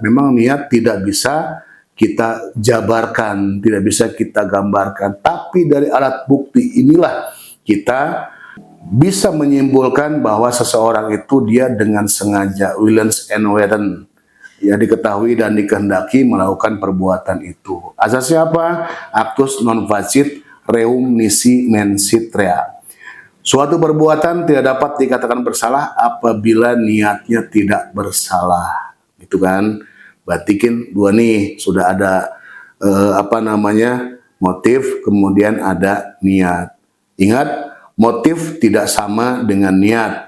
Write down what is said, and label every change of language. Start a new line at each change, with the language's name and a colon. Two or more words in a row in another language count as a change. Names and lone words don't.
Indonesian: Memang niat tidak bisa kita jabarkan, tidak bisa kita gambarkan. Tapi dari alat bukti inilah kita bisa menyimpulkan bahwa seseorang itu dia dengan sengaja,
Dutch: willens and weten,
Indonesian: ya, diketahui dan dikehendaki melakukan perbuatan itu. Asasnya apa?
Latin: Actus non facit reum nisi mensit rea.
Indonesian: Suatu perbuatan tidak dapat dikatakan bersalah apabila niatnya tidak bersalah, gitu kan? Berarti kan 2 nih, sudah ada motif, kemudian ada niat. Ingat, motif tidak sama dengan niat.